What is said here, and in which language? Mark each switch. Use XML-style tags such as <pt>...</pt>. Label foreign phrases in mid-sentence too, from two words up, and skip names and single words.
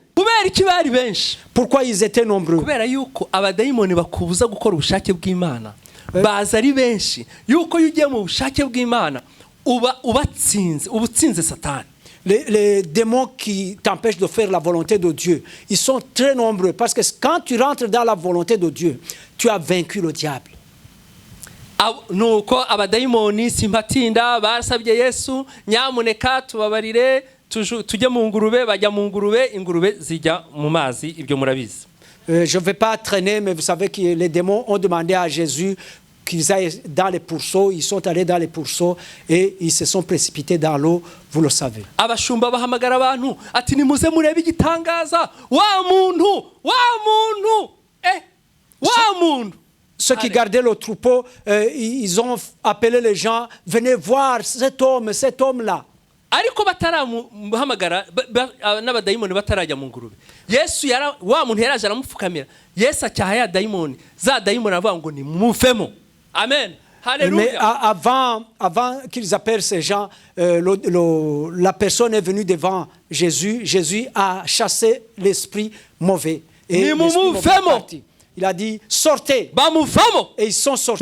<fr>Pourquoi ils étaient nombreux? Les démons qui t'empêchent de faire la volonté de Dieu, ils sont très nombreux. Parce que quand tu rentres dans la volonté de Dieu, tu as vaincu le diable.</fr> <rw>Nuko abadayimoni simpatinda barasabye Yesu nyamuneka tubabarire tujye mu ngurube bajya mu ngurube ingurube zijya mu mazi ibyo murabizi.</rw> <fr>Je vais pas traîner, mais vous savez que les démons ont demandé à Jésus qu'ils aillent dans les pourceaux. Ils sont allés dans les pourceaux et ils se sont précipités dans l'eau, vous le savez.</fr> <rw>Abashumba bahamagara abantu ati nimuze murebe igitangaza wa muntu</rw> <fr>Ceux qui gardaient le troupeau, ils ont appelé les gens, venez voir cet homme-là.</fr> <rw>Ariko bataramuhamagara n'abadayimoni batarajya mu ngurube. Yesu wa muntu yaraje aramupfukamira. Yesu acyaha ya dayimoni. Za dayimoni avuga ngo ni muvemo.</rw> <fr>Amen. Alléluia. Mais avant qu'ils appellent ces gens, la personne est venue devant Jésus. Jésus a chassé l'esprit mauvais. Et l'esprit mauvais est parti. Il a dit sortez. Et ils sont sortis.</fr>